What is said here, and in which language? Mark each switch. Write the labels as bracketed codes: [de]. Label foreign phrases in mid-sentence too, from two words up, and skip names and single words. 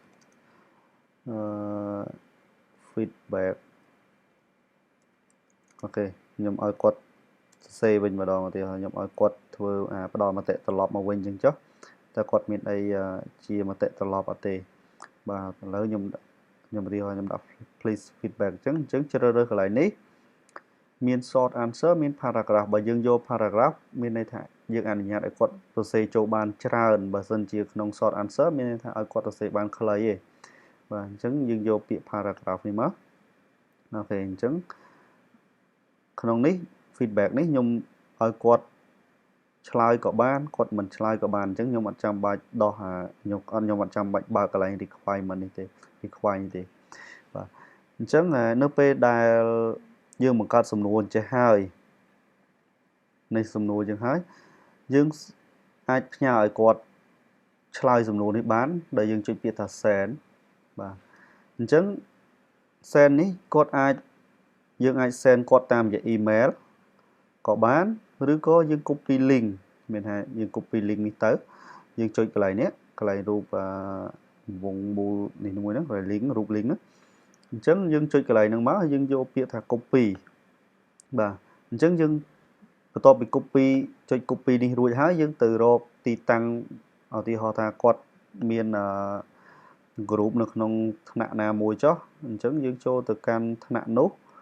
[km] feedback អូខេខ្ញុំឲ្យគាត់សរសេរវិញម្ដងឧទាហរណ៍ខ្ញុំឲ្យគាត់ធ្វើផ្ដល់មតិត្រឡប់មកវិញអញ្ចឹងចុះតើគាត់មានអីជាមតិត្រឡប់អត់ទេបាទឥឡូវខ្ញុំឧទាហរណ៍ខ្ញុំដាក់ [en] please feedback [km] អញ្ចឹងជ្រើសរើសកន្លែងនេះមាន [en] short answer [km] មាន paragraph បើយើងយក paragraph មានន័យថាយើងអនុញ្ញាតឲ្យគាត់សរសេរចូលបានច្រើនបើសិនជាក្នុង [en] short answer [km] មានន័យថាឲ្យគាត់សរសេរបានខ្លីទេបាទអញ្ចឹងយើងយកពាក្យ paragraph នេះមកអូខេអញ្ចឹ ងក្នុងនេះ feedback នេះខ្ញុំឲ្យគាត់ឆ្លើយក៏បានគាត់មិនឆ្លើយក៏បានអញ្ចឹងខ្ញុំអត់ ចាំបាច់ដោះខ្ញុំអត់ចាំបាច់បើកកន្លែង requirement នេះទេ require នេះទេបាទអញ្ចឹងនៅពេលដែលយើងបង្កើតសំណួរចេះហើយនៃសំណួរចឹងហើយយើងអាចផ្ញើឲ្យគាត់ឆ្លើយសំណួរនេះបានដែលយើងចុចពាក្យថា send បាទអញ្ចឹង send នេះគាត់យើងអាច send គាត់តាមរយៈ email [vi] có bán [km] ឬក៏យើង [en] copy link [km] មានថាយើង [en] copy link [km] នេះទៅយើងចុចកន្លែងនេះកន្លែងរូបវងមូលនេះមួយហ្នឹងកន្លែង link រូប link ហ្នឹងអញ្ចឹងយើងចុចកន្លែងហ្នឹងមកយើងយកពាក្យថា copy បាទអញ្ចឹងយើងបន្ទាប់ពី copy ចុច copy នេះរួចហើយយើងទៅរកទីតាំងឧទាហរណ៍ថាគាត់មាន group នៅក្នុងថ្នាក់ណាមួយចុះអញ្ចឹងយើងចូលទៅកាន់ថ្នាក់នោះ